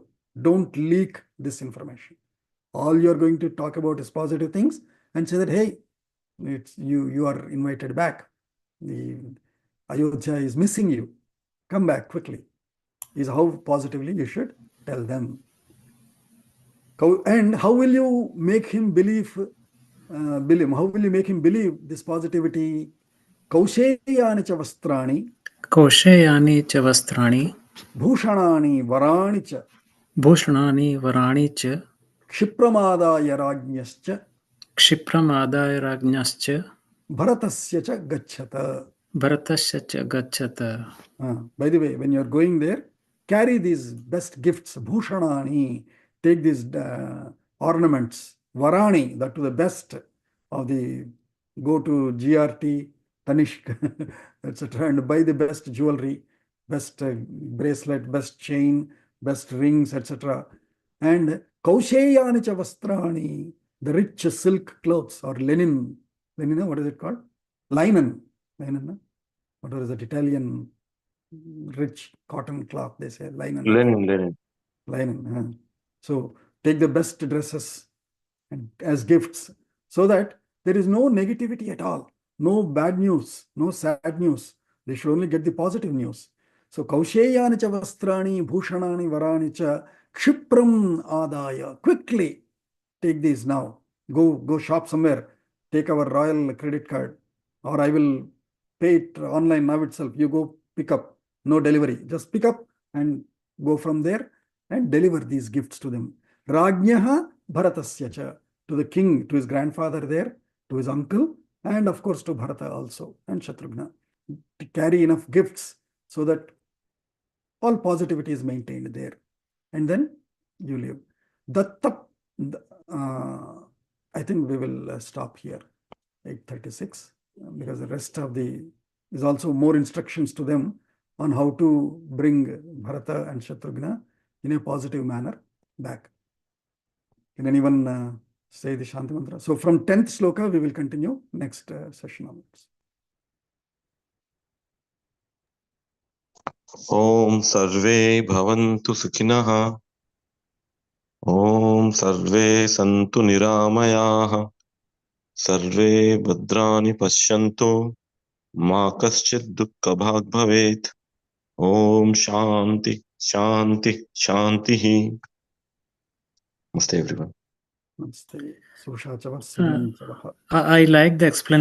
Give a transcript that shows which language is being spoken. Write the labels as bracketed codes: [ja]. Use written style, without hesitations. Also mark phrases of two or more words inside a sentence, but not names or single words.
[en] Don't leak this information. All you're going to talk about is positive things and say that, hey, you are invited back. The Ayodhya is missing you. Come back quickly. Is how positively you should tell them. And how will you make him believe? How will you make him believe this positivity? [sa] Kausheyani cha vastrani. Kausheyani cha vastrani. Bhushanani varani cha. Bhushanani varani cha. Kshipramadaya rajnyascha. Kshipramadaya rajnyascha. Bharatasya cha gacchata. Bharatasya cha gacchata. [en] By the way, when you're going there, carry these best gifts, bhushanani. Take these ornaments, varani, that to the best of the, go to GRT, Tanishq, etc. and buy the best jewelry, best bracelet, best chain, best rings, etc. [sa] And kausheyani cha vastrani, [en] the rich silk clothes or linen Lenina, what is it called? Linen. Linen. What is that Italian rich cotton cloth? They say linen. Lenin. Linen. So take the best dresses and as gifts, so that there is no negativity at all, no bad news, no sad news. They should only get the positive news. [sa] So kausheyani cha vastrani bhushanani varani cha kshipram adaya. [en] Quickly take these now. Go shop somewhere. Take our royal credit card, or I will pay it online now itself. You go pick up, no delivery. Just pick up and go from there and deliver these gifts to them. [sa] Rajnyaha Bharatasya cha, [en] to the king, to his grandfather there, to his uncle, and of course to Bharata also, and Shatrughna. To carry enough gifts so that all positivity is maintained there. And then you live. Datta, I think we will stop here, 8:36, because the rest of is also more instructions to them on how to bring Bharata and Shatrughna in a positive manner back. Can anyone say the Shanti Mantra? So from 10th sloka, we will continue next session onwards. [sa] Om Sarve Bhavantu Sukhinah. Om Sarve Santu Niramayah. Sarve Bhadrani Pashyantu. Ma Kaschid Dukkha Bhag Bhavet. Om Shanti Shanti Shanti. [en] Namaste everyone. Namaste. Susha Chava Sivan Chava. I like the explanation.